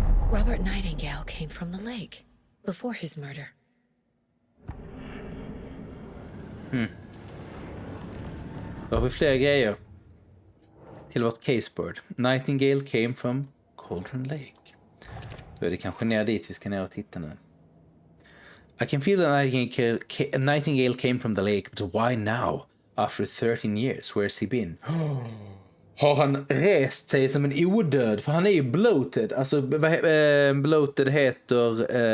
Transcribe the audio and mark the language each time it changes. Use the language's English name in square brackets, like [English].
[English] Robert Nightingale came from the lake before his murder. [Swedish] Då har vi fler grejer till vårt caseboard. [English] Nightingale came from Cauldron Lake. [Swedish] Då är det kanske ner dit vi ska ner och titta nu. [English] I can feel that Nightingale came from the lake, but why now? After 13 years, where's he been? [Swedish] Har han rest sig som en odöd? För han är ju bloated. Alltså, bloated heter...